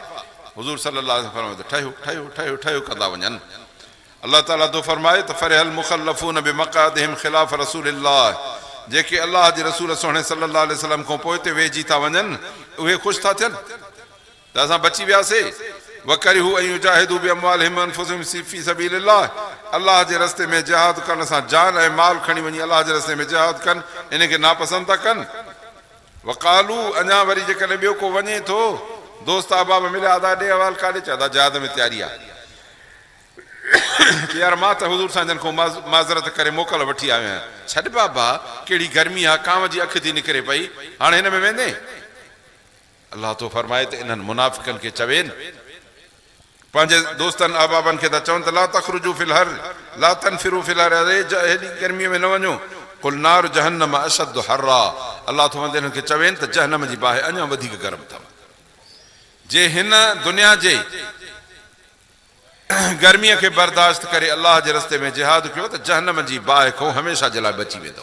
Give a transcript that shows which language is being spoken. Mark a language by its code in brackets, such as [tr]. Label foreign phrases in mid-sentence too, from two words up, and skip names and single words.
[sd] हुज़ूर [ar] صلى الله عليه وسلم [sd] ठहियो ठहियो ठहियो ठहियो कंदा वञनि। अल्लाह ताला तो फरमाए त [ar] فرح المخلفون بمقعدهم خلاف رسول الله, [sd] जेके अल्लाह जे रसूल सुहिणे [ar] صلى الله عليه وسلم [sd] खां पोइ ते वेझी था वञनि, उहे ख़ुशि था थियनि त असां बची वियासीं। [ar] وكرهوا أن يجاهدوا بأموالهم وأنفسهم في سبيل الله, [sd] अल्लाह जे रस्ते में जिहाद करण सां जान ऐं माल खणी वञी अल्लाह जे रस्ते में जिहाद कनि, इनखे नापसंद था कनि। वक़ालू, अञा वरी जेकॾहिं ॿियो को वञे थो, दोस्त अहबाब मिलिया, अदा ॾे अहवाल काॾे, चवंदा जिहाद में तयारी आहे। यार मां त हुज़ूर सां जन खां माज़रत करे मोकल वठी आयो आहियां, छॾ बाबा कहिड़ी गर्मी आहे, कांव जी अखि थी निकिरे पई, हाणे हिन में वेंदे? अलाह तो फरमाए त इन्हनि मुनाफ़िकनि खे चवेनि, पंहिंजे दोस्तनि अहबाबनि खे त चवनि त [ar] لا تخرجوا في الحر لا تنفروا في الحر, [sd] अरे हेॾी गर्मीअ में न वञो, [ar] قل نار جهنم أشد حرا, [sd] अलाह तो हिननि खे चवेनि त जहन्नम जी बाहि अञा वधीक गरम अथव। जे हिन दुनिया जे गर्मीअ खे बर्दाश्त करे अलाह जे रस्ते में जिहाद कयो त जहन्नम जी बाहि खां हमेशह जे लाइ बची वेंदो।